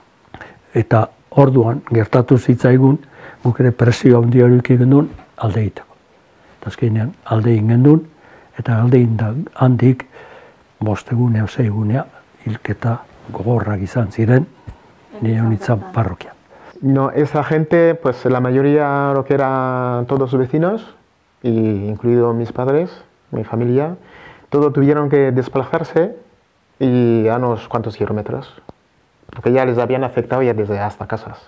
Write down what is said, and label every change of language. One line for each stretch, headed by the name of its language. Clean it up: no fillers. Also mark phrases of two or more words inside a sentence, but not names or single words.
Basque: Eta orduan gertatu zitzaigun, guk ere presio handia eduki genuen alde egiteko. Eta azkenean alde egin genuen, eta alde egin handik 5 egunea, 6 egunea, hilketa gogorrak izan ziren, nire honitzen parrokia.
Spanish: No, esa gente, pues la mayoría lo que eran todos vecinos, incluido mis padres, mi familia, todos tuvieron que desplazarse y a unos cuantos kilómetros, porque ya les habían afectado ya desde hasta casas.